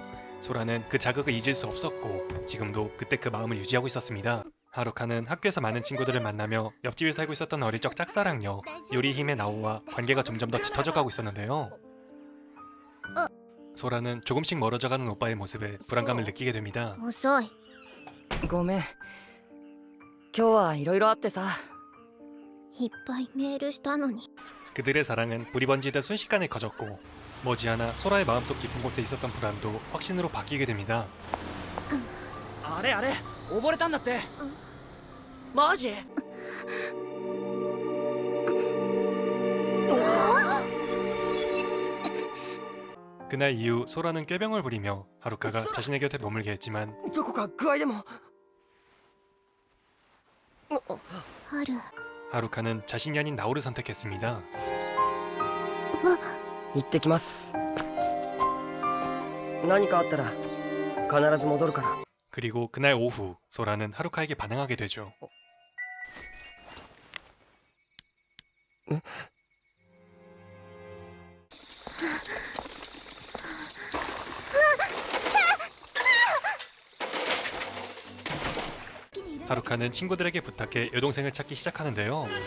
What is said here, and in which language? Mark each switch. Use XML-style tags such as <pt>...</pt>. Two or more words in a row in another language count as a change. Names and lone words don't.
<ko>소라는 그 자극을 잊을 수 없었고 지금도 그때 그 마음을 유지하고 있었습니다. 하루카는 학교에서 많은 친구들을 만나며 옆집에 살고 있었던 어릴 적 짝사랑녀 요리힘의 나오와 관계가 점점 더 짙어져 가고 있었는데요. 소라는 조금씩 멀어져가는 오빠의 모습에 불안감을 느끼게 됩니다.</ko> <ja>遅い。ごめん。今日はいろいろあってさ。いっぱいメールしたのに。</ja> <ko>그들의 사랑은 불이 번지듯 순식간에 커졌고 머지않아 소라의 마음속 깊은 곳에 있었던 불안도 확신으로 바뀌게 됩니다.</ko> <ja>あれあれ、溺れたんだって。マジ？</ja> <ko>그날 이후 소라는 꾀병을 부리며 하루카가 자신의 곁에 머물게 했지만</ko> <ja>どこか具合でも。春。</ja> <ko>하루카는 자신이 아닌 나오를 선택했습니다.</ko> <ja>行ってきます。何かあったら必ず戻るから。</ja> <ko>그리고 그날 오후 소라는 하루카에게 반항하게 되죠. 하루카는 친구들에게 부탁해 여동생을 찾기 시작하는데요.</ko>